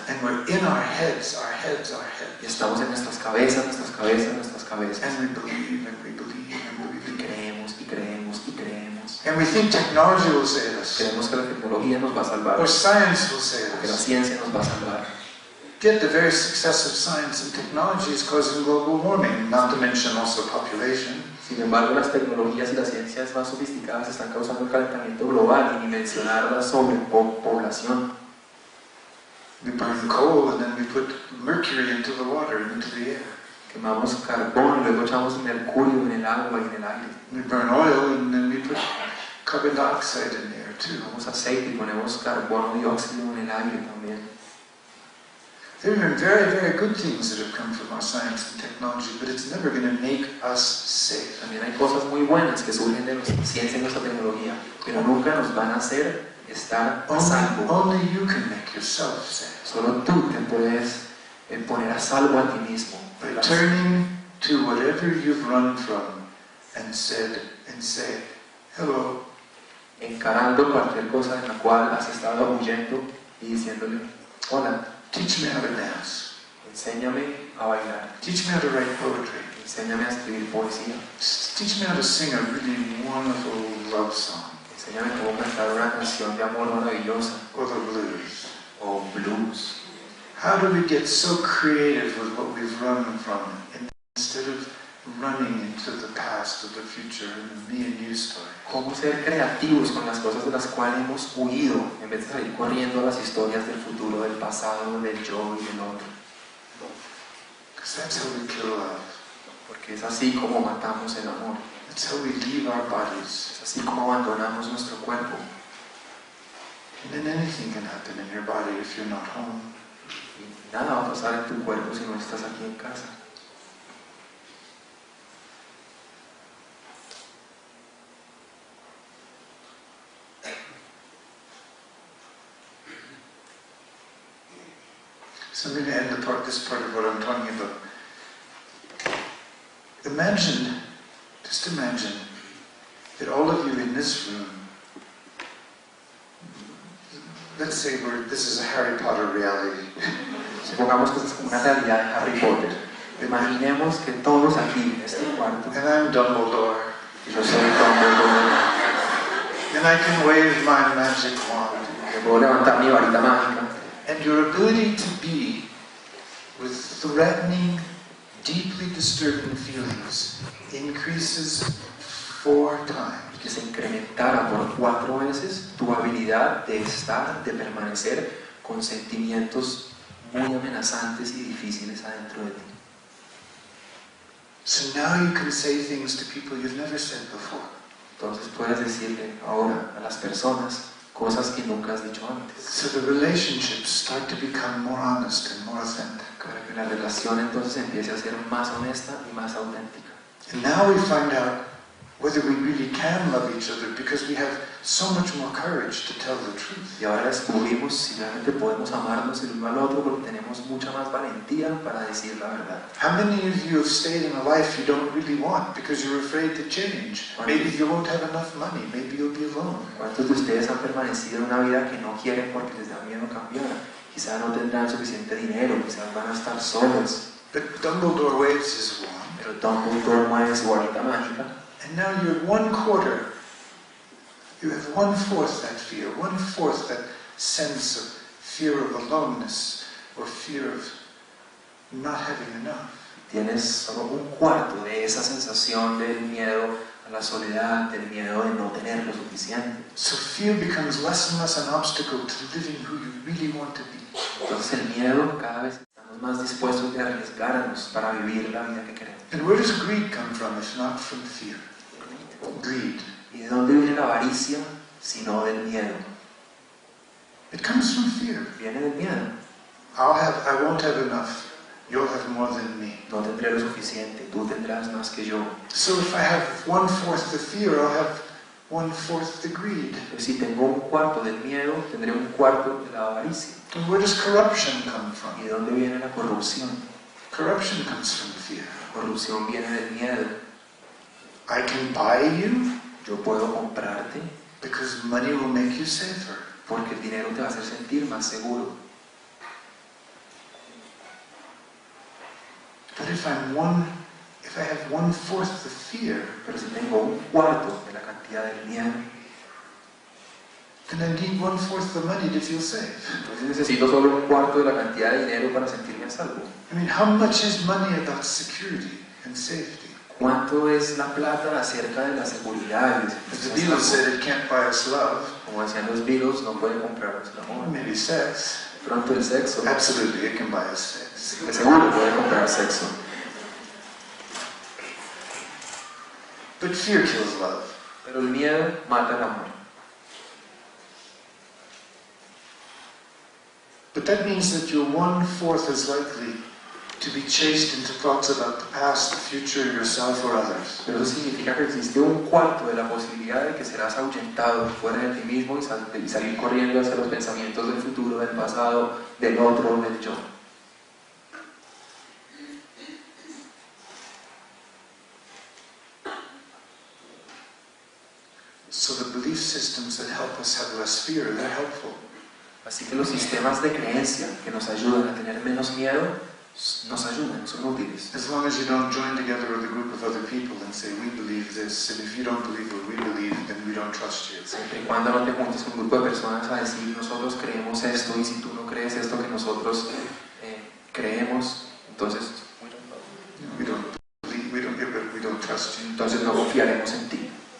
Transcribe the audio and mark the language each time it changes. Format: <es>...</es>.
<en>And we're in our heads, our heads, our</en> <es>Y</es> <en>heads.</en> <es>estamos en nuestras cabezas, nuestras cabezas, nuestras cabezas.</es> <en>And we believe and we believe and we</en> <es>Y</es> <en>believe.</en> <es>creemos y creemos y creemos.</es> <en>And we think technology will save us.</en> <es>Creemos que la tecnología nos va a salvar.</es> <en>Or science will save</en> <es>Que la</es> <en>us.</en> <es>ciencia nos va a salvar.</es> <en>Yet the very success of science and technology is causing global warming, not to mention also population.</en> <es>Sin embargo, las tecnologías y las ciencias más sofisticadas están causando un calentamiento global y ni mencionar la sobrepoblación.</es> <en>We burn coal and then we put mercury into the water and into the air.</en> <es>Quemamos carbón y luego echamos mercurio en el agua y en el aire.</es> <en>We burn oil and then we put carbon dioxide in the air too.</en> <es>Quemamos aceite y ponemos carbono dióxido en el aire también.</es> <en>There have been very, very good things that have come from our science and technology, but it's never going to make us safe.</en> <es>También hay cosas muy buenas que surgen de nuestra ciencia y nuestra tecnología, pero nunca nos van a hacer estar a salvo.</es> <en>Only you can make yourself safe.</en> <es>Solo tú te puedes poner a salvo a ti mismo.</es> <en>By turning to whatever you've run from and say, hello,</en> <es>Encarando cualquier cosa en la cual has estado huyendo y diciéndole, hola,</es> <en>teach me how to dance.</en> <es>enséñame a bailar,</es> <en>Teach me how to write poetry.</en> <es>enséñame a escribir poesía,</es> <en>Teach me how to sing a really wonderful love song.</en> <es>Enséñame cómo cantar una canción de amor maravillosa.</es> <en>or the blues?</en> <es>O blues.</es> <en>How do we get so creative with what we've run from instead of running into the past or the future and the me and you story?</en> <es>Cómo ser creativos con las cosas de las cuales hemos huido en vez de salir corriendo a las historias del futuro, del pasado, del yo y del otro.</es> <en>Because that's how we kill love.</en> <es>Porque es así como matamos el amor.</es> <en>That's how we leave our bodies.</en> <es>Es así como abandonamos nuestro cuerpo.</es> <en>And then anything can happen in your body if you're not home.</en> <es>Y nada va a pasar en tu cuerpo si no estás aquí en casa.</es> <en>So I'm going to end this part of what I'm talking about. Just imagine that all of you in this room, let's say this is a Harry Potter reality.</en> <es>Supongamos que es como una realidad de Harry Potter. Imaginemos que todos aquí en este cuarto,</es> <en>And I'm Dumbledore.</en> <es>yo soy Dumbledore,</es> <en>And I can wave my magic wand.</en> <es>que puedo levantar mi varita mágica.</es> <en>And your ability to be with threatening, deeply disturbing feelings increases 4 times.</en> <es>Que se incrementara por 4 veces tu habilidad de estar, de permanecer con sentimientos muy amenazantes y difíciles adentro de ti.</es> <en>So now you can say things to people you've never said before.</en> <es>Entonces puedes decirle ahora a las personas cosas que nunca has dicho antes.</es> <en>So the relationships start to become more honest and more authentic.</en> <es>Para que la relación entonces empiece a ser más honesta y más auténtica.</es> <en>And now we find out whether we really can love each other because we have so much more courage to tell the truth.</en> <es>Y ahora descubrimos si realmente podemos amarnos el uno al otro porque tenemos mucha más valentía para decir la verdad.</es> <en>How many of you have stayed in a life you don't really want because you're afraid to change? Maybe you won't have enough money, maybe you'll be alone.</en> <es>¿Cuántos de ustedes han permanecido en una vida que no quieren porque les da miedo cambiar? Quizás no tendrán suficiente dinero, quizás van a estar solos.</es> <en>But Dumbledore waves his wand,</en> <es>Pero Dumbledore mueve su varita mágica.</es> <en>and now you're 1/4. You have 1/4 that fear, 1/4 that sense of fear of aloneness or fear of not having enough.</en> <es>Tienes solo 1/4 de esa sensación del miedo a la soledad, del miedo de no tener lo suficiente.</es> <en>So fear becomes less and less an obstacle to living who you really want to be.</en> <es>Entonces el miedo cada vez estamos más dispuestos de arriesgarnos para vivir la vida que queremos.</es> <en>And where does greed come from if not from fear? Greed.</en> <es>¿Y de dónde viene la avaricia sino del miedo?</es> <en>It comes from fear.</en> <es>Viene del miedo.</es> <en>I won't have enough. You'll have more than me.</en> <es>No tendré lo suficiente, tú tendrás más que yo.</es> <en>So if I have 1/4 the fear, I'll have 1/4 the greed.</en> <es>Pues si tengo 1/4 del miedo, tendré 1/4 de la avaricia.</es> <en>And where does corruption come from?</en> <es>¿Y de dónde viene la corrupción?</es> <en>Corruption comes from fear.</en> <es>La corrupción viene del miedo.</es> <en>I can buy you</en> <es>Yo puedo comprarte</es> <en>because money will make you safer.</en> <es>porque el dinero te va a hacer sentir más seguro.</es> <en>But if I have 1/4 the fear,</en> <es>Pero si tengo 1/4 de la cantidad del miedo,</es> <en>then I need 1/4 the money to feel safe.</en> <es>entonces necesito solo 1/4 de la cantidad de dinero para sentirme a salvo.</es> <en>I mean, how much is money about security and safety?</en> <es>¿Cuánto es la plata acerca de la seguridad?</es> <en>As the Beatles said, it can't buy us love,</en> <es>Como decían los Beatles, no puede comprarnos el amor.</es> <en>maybe sex.</en> <es>Pronto el sexo,</es> <en>Absolutely, it can buy us sex.</en> <es>de seguro puede comprar sexo.</es> <en>But fear kills love.</en> <es>Pero el miedo mata el amor.</es> <en>But that means that you're 1/4 as likely to be chased into thoughts about the past, the future, yourself, or others.</en> <es>Pero eso significa que existe 1/4 de la posibilidad de que serás ahuyentado fuera de ti mismo y salir corriendo hacia los pensamientos del futuro, del pasado, del otro, del yo.</es> <en>So the belief systems that help us have less fear, they're helpful.</en> <es>Así que los sistemas de creencia que nos ayudan a tener menos miedo nos ayudan, son útiles.</es> <en>As long as you don't join together with a group of other people and say, we believe this, and if you don't believe what we believe, then we don't trust you.</en> <es>Siempre y cuando no te juntes con un grupo de personas a decir, nosotros creemos esto, y si tú no crees esto que nosotros creemos, entonces</es> <en>we don't trust you.</en> <es>Entonces no confiaremos en ti.</es>